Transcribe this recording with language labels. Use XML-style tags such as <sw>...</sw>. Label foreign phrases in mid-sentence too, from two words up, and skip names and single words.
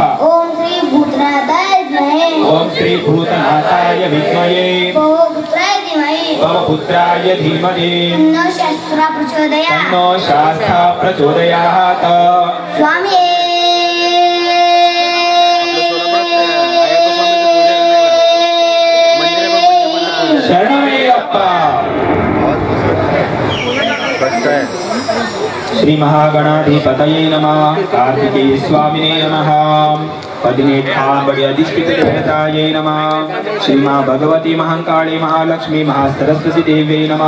<sa>ఓం శ్రీ భూతనాథాయ విద్మహే పవపుత్రాయ ధీమహి తన్నో శాస్త్ర ప్రచోదయాత్. స్వామి శరణమయ్యప్ప. श्री महागणाधिपतये नमः. कार्तिकेय स्वामिने नमः. 18 बड़े अधिष्ठित देवताये नमः. श्री मां भगवती महाकाली महालक्ष्मी महासरस्वती देव्यै नमः.</sa>